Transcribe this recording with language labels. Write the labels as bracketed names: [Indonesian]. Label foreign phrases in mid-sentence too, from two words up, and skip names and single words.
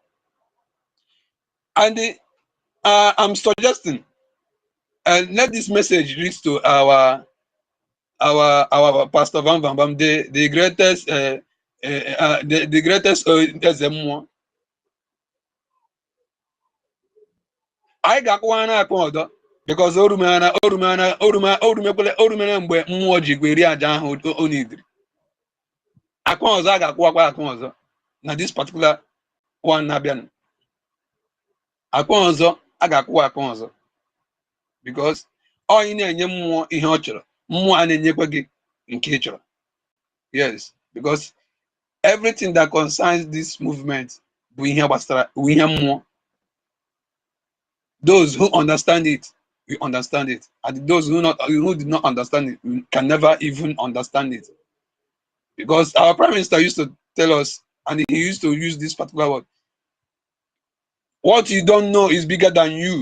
[English] And I'm suggesting let this message reach to our Pastor Van Van Bam, the greatest the greatest more. I got one order because [Igbo] orumana mgbe mmụọ ji gweri aja ahụ onidiri. Akwa ọzọ ga-akwụkwa akwa ọzọ na [English] this particular one [Igbo] na-abịa. Akwa ọzọ ga-akwụkwa akwa ọzọ because onye na-enye mmụọ ihe ọ chọrọ, mmụọ a na-enyekwa gị nke ị chọrọ. [English] Yes, because everything that concerns this movement [Igbo] bụ ihe gbasara ihe mmụọ. [English] Those who understand it, we understand it. And those who did not understand it, we can never even understand it. Because our Prime Minister used to tell us, and he used to use this particular word, what you don't know is bigger than you.